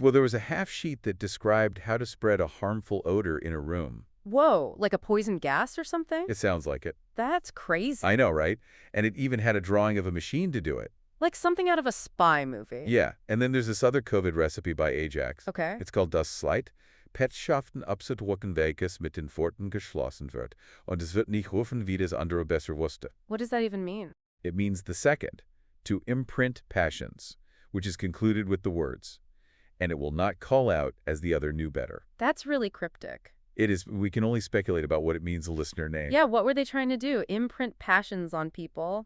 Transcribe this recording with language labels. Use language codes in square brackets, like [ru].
[en] Well, there was a half sheet that described how to spread a harmful odor in a room. Whoa, like a poison gas or something? It sounds like it. That's crazy. I know, right? And it even had a drawing of a machine to do it. Like something out of a spy movie. Yeah, and then there's this other COVID recipe by Ajax. Okay. It's called Das Slide. [de] Petschaften abzudrucken, welches mit den Pforten geschlossen wird. Und es wird nicht rufen, wie das andere besser wusste. [en] What does that even mean? It means the second, to imprint passions, which is concluded with the words, and it will not call out as the other knew better. That's really cryptic. It is. We can only speculate about what it means a listener name. Yeah, what were they trying to do? Imprint passions on people?